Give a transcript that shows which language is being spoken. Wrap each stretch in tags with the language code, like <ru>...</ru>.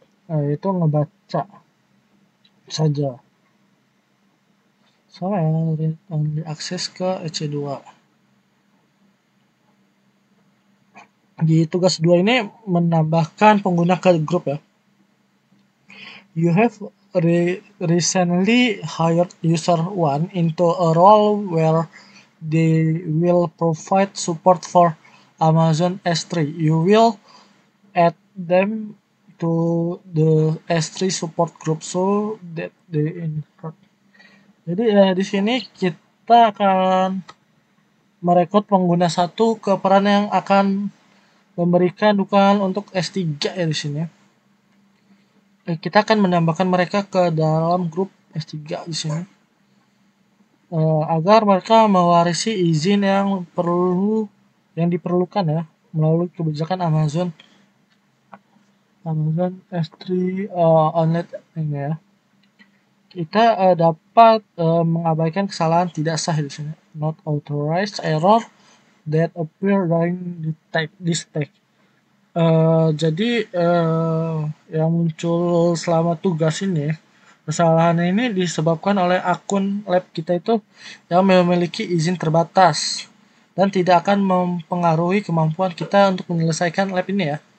<id>Itu ngebaca saja. Sama ya read only akses ke EC2. Di tugas 2 ini menambahkan pengguna ke grup ya.</id> <en>You have recently hired user 1 into a role where they will provide support for Amazon S3. You will add them to the S3 support group so that they invert.</en> <id>Jadi di sini kita akan merekrut pengguna satu ke peran yang akan memberikan dukungan untuk S3 ya di sini. Kita akan menambahkan mereka ke dalam grup S3 di sini. Agar mereka mewarisi izin yang diperlukan ya melalui kebijakan Amazon S3 Online ini ya. Kita dapat mengabaikan kesalahan tidak sah di sini.</id> <en>Not authorized error that appear during this tag.</en> <id>Jadi yang muncul selama tugas ini, kesalahan ini disebabkan oleh akun lab kita itu yang memiliki izin terbatas dan tidak akan mempengaruhi kemampuan kita untuk menyelesaikan lab ini ya.</id>